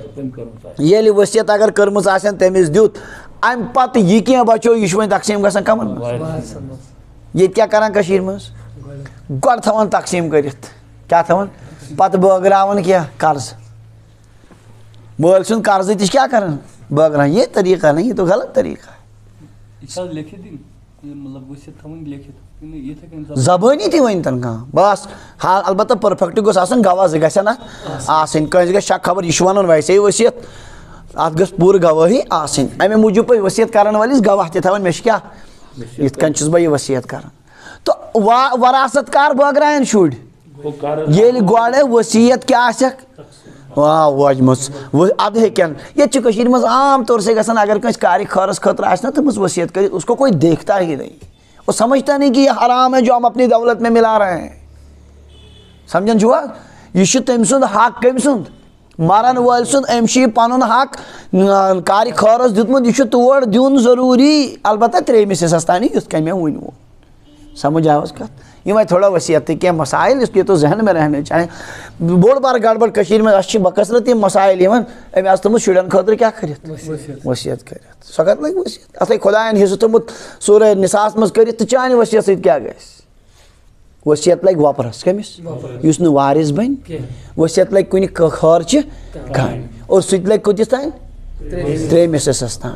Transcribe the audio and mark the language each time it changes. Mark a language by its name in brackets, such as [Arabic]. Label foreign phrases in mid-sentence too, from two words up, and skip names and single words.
[Kashmiri] ییٚلہِ ؤصیت اگر کٔرمٕژ آسن تٔمِس دیُت امہِ پتہٕ یہِ کینٛہہ بچو یہِ چھُ وۄنۍ تقسیٖم گژھان کمن منٛز. ییٚتہِ کیٛاہ کران کٔشیٖرِ منٛز گۄڈٕ تھاوان تقسیٖم کٔرِتھ کیٛاہ تھاوان پتہٕ بٲگراوان کینٛہہ قرض مٲلۍ سُنٛد قرضہٕ تہِ چھِ کیٛاہ کران بٲگراوان. [Urdu] یہ طریقہ نہیں یہ تو غلط طریقہ ہے. [Kashmiri] زبٲنی تہِ ؤنۍتن کانٛہہ بس البتہ پٔرفیکٹ گوٚژھ آسُن گواہ 2 گژھن اتھ آسٕنۍ کٲنٛسہِ گژھِ شک خبر یہِ چھُ ونان ویسے ؤصیت اتھ گٔژھ پوٗرٕ گوٲہی آسٕنۍ. امے موٗجوٗب پزِ ؤصیت کرن وٲلِس گواہ تہِ تھاوٕنۍ مےٚ چھِ کیٛاہ یِتھ کٔنۍ چھُس بہٕ یہِ ؤصیت کران. تہٕ وراثت کر بٲگراین شُرۍ ییٚلہِ گۄڈٕ ؤصیت کیٛاہ آسٮ۪کھ وٲجمٕژ ادٕ ہیٚکن. ییٚتہِ چھِ کٔشیٖرِ منٛز [Urdu] عام طور سے [Kashmiri] گژھان اگر کٲنٛسہِ کارِ خٲرس خٲطرٕ آسہِ نا تھٲومٕژ ؤصیت کٔرِتھ [Urdu] اس کو کوئی دیکھتا ہی نہیں وہ سمجھتا نہیں کہ یہ حرام ہے جو ہم اپنی دولت میں ملا رہے ہیں. [Kashmiri] سمجھن چھُوا یہِ چھُ تٔمۍ سُنٛد حق کٔمۍ سُنٛد مرن وٲلۍ سُنٛد أمۍ چھُ یہِ پنُن حق کارِ خٲرس دیُتمُت یہِ چھُ تور دیُن ضروٗری البتہ 3مِس حِصس تانی یِتھ کٔنۍ مےٚ ووٚنوٕ. سمجھ آوس کتھ یِمے تھوڑا ؤصیت تہِ کینٛہہ مسائل [Urdu] اس لیے تو ذہن میں رہنے چاہے [Kashmiri] بوٚڑ بار گڑبڑ کٔشیٖرِ منٛز اَسہِ چھِ بکثرت یِم مسائل یِوان أمۍ آسہٕ تھٲومٕژ شُرٮ۪ن خٲطرٕ کیٛاہ کٔرِتھ ؤصیت کٔرِتھ سۄ کتھ لگہِ ؤصیت اتھ ہے خۄداین حِصہٕ تھوٚمُت سورہ نِساہس منٛز کٔرِتھ تہٕ چانہِ ؤصیت سۭتۍ کیٛاہ گژھِ ؤصیت لگہِ وۄپرس کٔمِس یُس نہٕ وارث بنہِ ؤصیت لگہِ کُنہِ خٲرچہِ کامہِ اور سُہ تہِ لگہِ کۭتِس تانۍ 3مِس حِصس تانۍ.